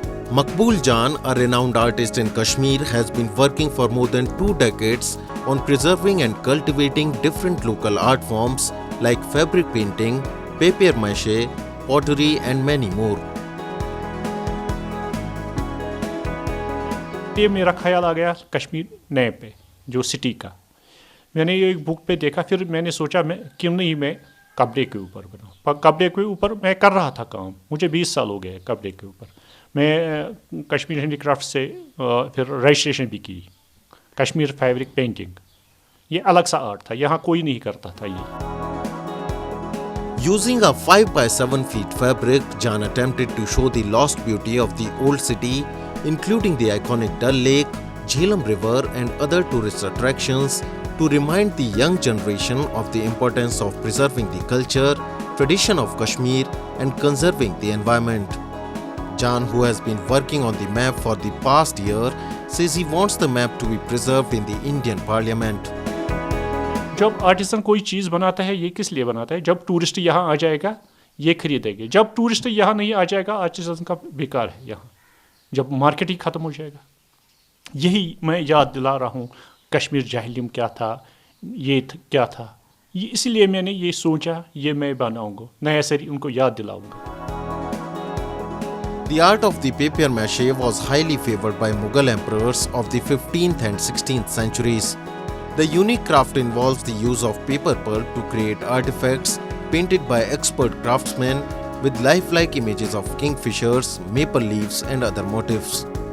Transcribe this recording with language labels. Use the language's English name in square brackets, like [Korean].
[English] Maqbool Jan, a renowned artist in Kashmir, has been working for more than 2 decades on preserving and cultivating different local art forms like fabric painting, papier mache, pottery and many more. [Hindi] ये मेरा ख्याल आ गया कश्मीर नए पे जो city का। मैंने ये एक बुक पे देखा, फिर मैंने सोचा मैं क्यों नहीं मैं कपड़े के ऊपर बनाऊँ। कपड़े के ऊपर मैं कर रहा था काम, मुझे 20 साल हो गए कपड़े के ऊपर। मैं कश्मीर हैंडीक्राफ्ट से फिर रजिस्ट्रेशन भी की, कश्मीर फैब्रिक पेंटिंग। ये अलग सा आर्ट था, यहाँ कोई नहीं करता था ये। [English] Using a 5 by 7 feet fabric, Jan attempted to show the lost beauty of the old city, including the iconic Dal Lake, Jhelum River and other tourist attractions, to remind the young generation of the importance of preserving the culture, tradition of Kashmir and conserving the environment. Jan, who has been working on the map for the past year, says he wants the map to be preserved in the Indian Parliament. [Hindi] जब artisan कोई चीज़ बनाता है ये किस लिए बनाता है? जब टूरिस्ट यहाँ आ जाएगा ये खरीदेंगे। जब टूरिस्ट यहाँ नहीं आ जाएगा आर्टिसन का बेकार है यहाँ, जब मार्केट ही ख़त्म हो जाएगा। यही मैं याद दिला रहा हूँ, कश्मीर जाहिलियम क्या था, ये क्या था, ये इसलिए मैंने ये सोचा ये मैं बनाऊँगा, नया सरी उनको याद दिलाऊँगा। [English] The art of the papier mache was highly favored by Mughal emperors of the 15th and 16th centuries. The unique craft involves the use of paper pulp to create artifacts painted by expert craftsmen with lifelike images of kingfishers, maple leaves and other motifs.